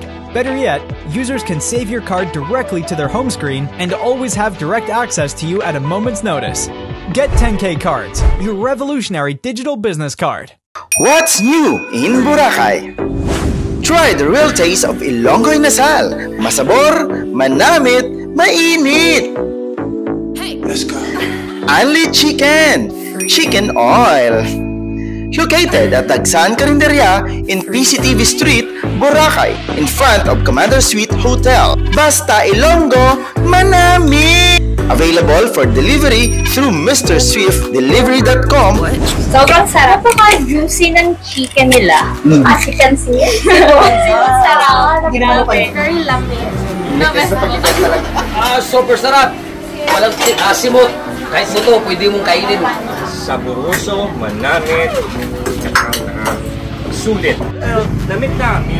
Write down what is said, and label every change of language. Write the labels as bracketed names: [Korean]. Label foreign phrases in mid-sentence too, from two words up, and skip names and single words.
[English] Better yet, users can save your card directly to their home screen and always have direct access to you at a moment's notice. Get 10K Cards, your revolutionary digital business card. What's new in Boracay? Try the real taste of Ilonggo Inasal. [Hiligaynon] Masabor, manamit, mainit. [English] Let's go. Only chicken. Chicken oil. Located at Dagsan Carinderia in PCTV Street, Boracay, in front of Commander Suite Hotel. [Hiligaynon] Basta Ilonggo, manami! [English] Available for delivery through MrSwiftDelivery.com. [Filipino] Sobrang sarap po juicy ng chicken nila. [English] As you can see. [Filipino] Sarap. Ginano pa yun. Very lamin. Super sarap. Walang asimot. Kahit buto, pwede mong kainin. [Hiligaynon] Saboroso, manamit, sulit. Namit-namit.